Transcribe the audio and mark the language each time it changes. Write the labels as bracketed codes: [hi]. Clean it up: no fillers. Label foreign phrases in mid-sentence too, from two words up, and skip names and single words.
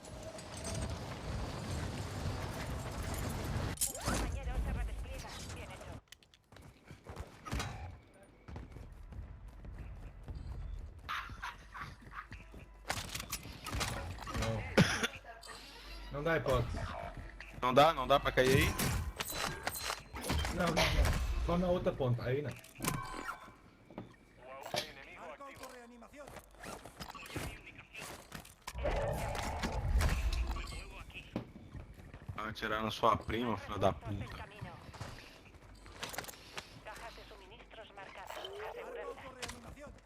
[es] Compañero, se redespliega. Bien hecho. [pt] Não dá hipótese. Não dá pra cair aí? Não. Só na outra ponta, aí não. [es] ¡Marco autorreanimación! [pt] Vai atirar na sua prima, filho da [es] Por el [pt] puta. [es] camino. Cajas de suministros marcadas. ¡Marco Asegurarla. autorreanimación!